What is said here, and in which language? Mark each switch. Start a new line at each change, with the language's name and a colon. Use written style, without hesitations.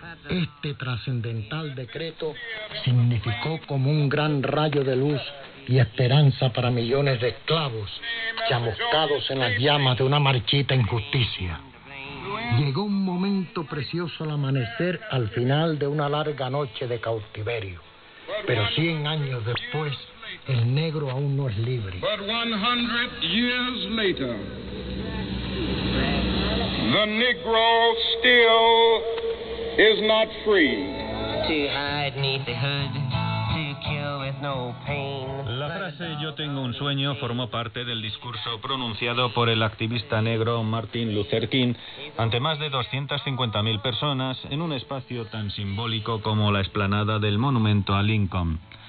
Spanish: Este trascendental decreto significó como un gran rayo de luz y esperanza para millones de esclavos chamuscados en las llamas de una marchita injusticia. Llegó un momento precioso al amanecer al final de una larga noche de cautiverio. Pero 100 años después, el negro aún no es libre.
English: But 100 years later, the negro still is not free. To hide neath the hood.
Spanish: La frase yo tengo un sueño formó parte del discurso pronunciado por el activista negro Martin Luther King ante más de 250.000 personas en un espacio tan simbólico como la explanada del Monumento a Lincoln.